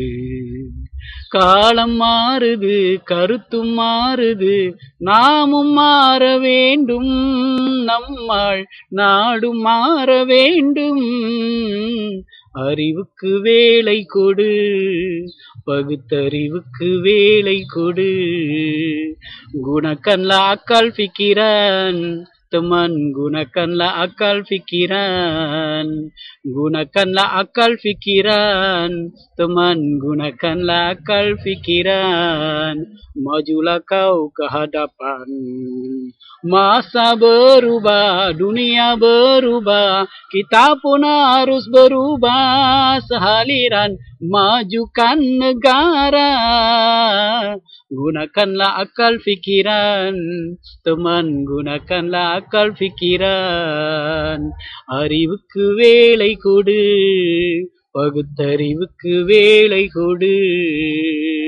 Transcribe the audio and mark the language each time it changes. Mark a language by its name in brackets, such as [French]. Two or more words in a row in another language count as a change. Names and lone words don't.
[Tamil] காலம் மாறுது, கருத்தும் மாறுது, நாமும் மாற வேண்டும். நம்மால் நாடும் மாற வேண்டும். அறிவுக்கு வேலை கொடு, பகுத்தறிவுக்கு வேலை கொடு. [Malay] Gunakanlah akal fikiran, teman, gunakanlah akal fikiran. Gunakanlah akal fikiran, teman, gunakanlah akal fikiran. Majulah kau ke hadapan. Masa berubah, dunia berubah, kita pun harus berubah sehaliran majukan negara. Gunakanlah akal fikiran, teman, gunakanlah akal fikiran. [Tamil] அறிவுக்கு வேலை கொடு, பகுத்தறிவுக்கு வேலை கொடு.